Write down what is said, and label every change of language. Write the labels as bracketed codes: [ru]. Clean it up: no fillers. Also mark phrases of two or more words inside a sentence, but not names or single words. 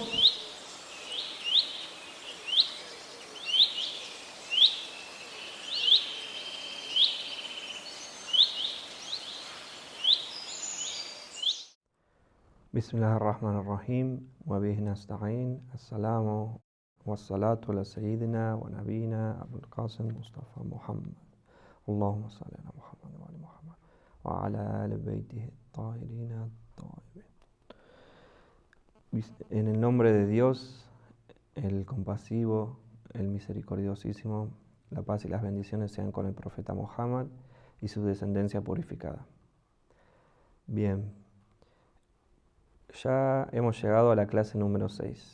[ar] بسم الله الرحمن الرحيم وبه نستعين السلام والصلاة على سيدنا ونبينا أبو القاسم مصطفى محمد اللهم صل على محمد وعلى محمد وعلى آل بيته الطاهرين الطاهرين. [es] En el nombre de Dios, el compasivo, el misericordiosísimo, la paz y las bendiciones sean con el profeta Muhammad y su descendencia purificada. Bien. Ya hemos llegado a la clase número 6.